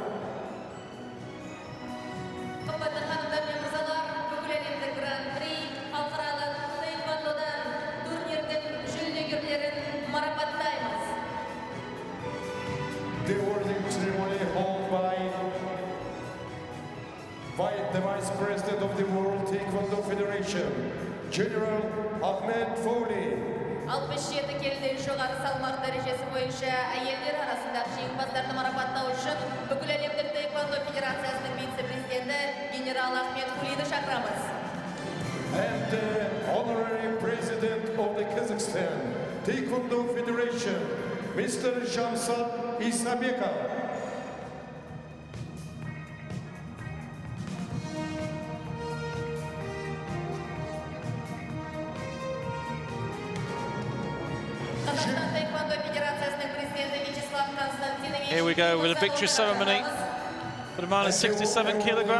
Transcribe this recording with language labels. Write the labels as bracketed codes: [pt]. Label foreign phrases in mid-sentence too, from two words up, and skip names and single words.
[kk] Қымбатты ханымдар мен мырзалар, бүкіләлемдік гран-при халықаралық таэквондодан турнирдің жүлдегерлерін марапаттаймыз. [en] The awarding ceremony held by the Vice President of the World Taekwondo Federation, General Ahmed Foley. [kk] 67 келіден жоғары салмақ дәрежесі бойынша әйелдер арасындағы жеңімпаздарды марапаттау үшін бүкіләлемдік таэквондо федерациясының вице-президенті генерал Ахмед Фулиді шақырамыз. [en] And the Honorary President of the Kazakhstan Taekwondo Federation, Mr. Jamsat Isabekov. Here we go with a victory ceremony for the -67 kilogram.